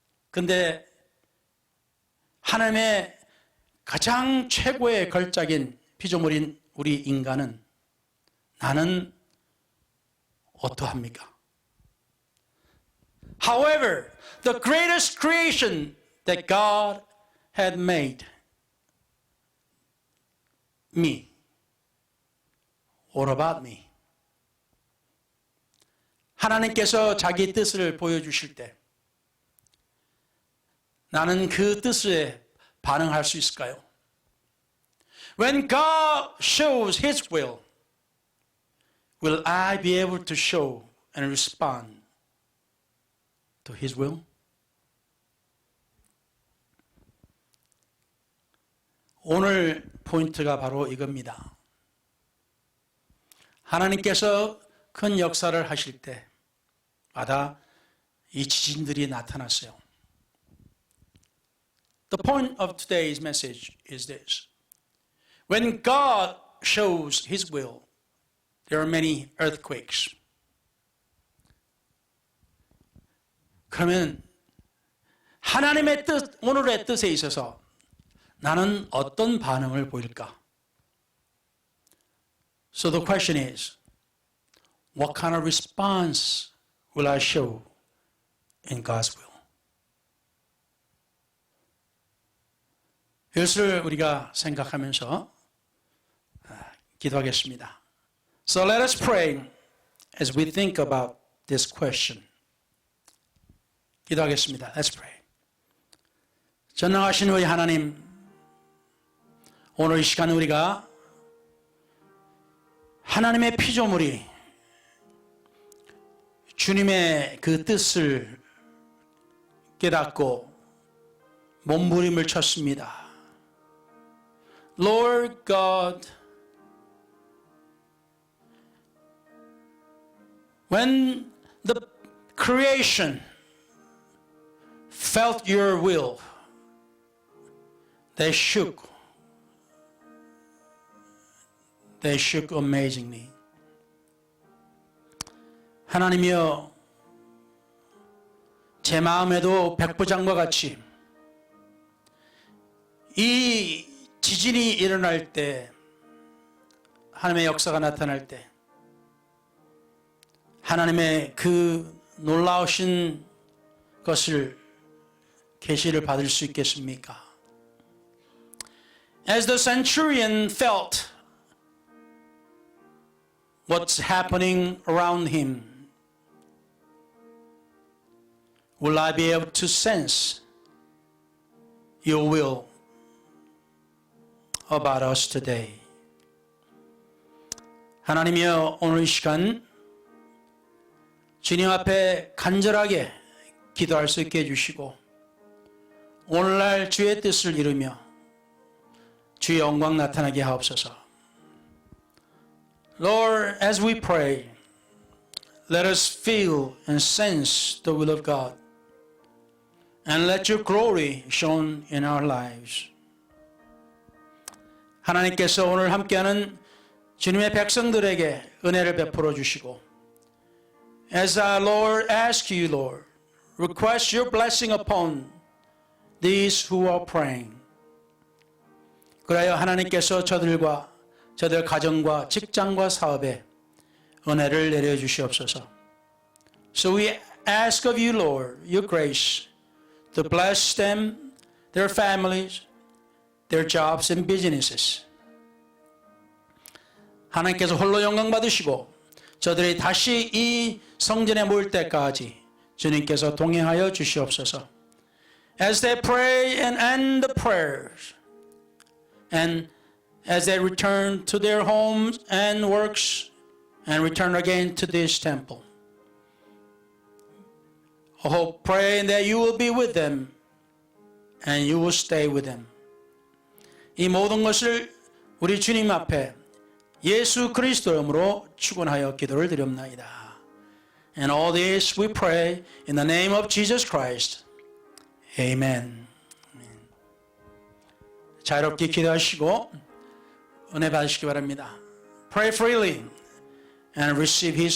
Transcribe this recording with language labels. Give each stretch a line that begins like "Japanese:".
Korean: 근데 하나님의 가장 최고의 걸작인 피조물인 우리 인간은 나는 어떠합니까?
English: However, the greatest creation that God had made, me. What about me?
Korean: 하나님께서 자기 뜻을 보여주실 때 나는 그 뜻에 반응할 수 있을까요?
English: When God shows His will I be able to show and respond to His will?
Korean: 오늘 포인트가 바로 이겁니다. 하나님께서 큰 역사를 하실 때마다 이 지진들이 나타났어요.
English: The point of today's message is this. When God shows His will, there are many earthquakes.
Korean: 그러면 하나님의 뜻, 오늘의 뜻에 있어서 나는 어떤 반응을 보일까?
English: So the question is, what kind of response will I show in God's will?
Korean: 이것을 우리가 생각하면서 기도하겠습니다.
English: So let us pray as we think about this question.
Korean: 기도하겠습니다.
English: Let's pray.
Korean: 전능하신 우리 하나님, 오늘 이 시간 우리가 하나님의 피조물이 주님의 그 뜻을 깨닫고 몸부림을 쳤습니다.
English: Lord God, when the creation felt your will, they shook. They shook amazingly.
Korean: 하나님이여, 제 마음에도 백부장과 같이 이 지진이 일어날 때, 하나님의 역사가 나타날 때, 하나님의 그 놀라우신 것을 계시를 받을 수 있겠습니까?
English: As the centurion felt what's happening around him, will I be able to sense your will about us today?
Korean: 하나님이여, 오늘 이 시간 주님 앞에 간절하게 기도할 수 있게 해주시고, 오늘날 주의 뜻을 이루며 주의 영광 나타나게 하옵소서.
English: Lord, as we pray, let us feel and sense the will of God, and let your glory shone in our lives.
Korean: 하나님께서 오늘 함께하는 주님의 백성들에게 은혜를 베풀어 주시고,
English: as our Lord ask you, Lord, request your blessing upon these who are praying.
Korean: 그래야 하나님께서 저들과 저들 가정과 직장과 사업에 은혜를 내려주시옵소서.
English: So we ask of you, Lord, your grace to bless them, their families, their jobs and businesses.
Korean: 하나님께서 홀로 영광 받으시고 저들이 다시 이 성전에 모일 때까지 주님께서 동행하여 주시옵소서.
English: As they pray and end the prayers, and as they return to their homes and works, and return again to this temple, I hope, praying that you will be with them, and you will stay with them.
Korean: 이 모든 것을 우리 주님 앞에 예수 그리스도의 이름으로 축원하여 기도를 드립나이다.
English: And all this we pray in the name of Jesus Christ. Amen.
Korean: 자유롭게 기도하시고 은혜 받으시기 바랍니다.
English: Pray freely and receive His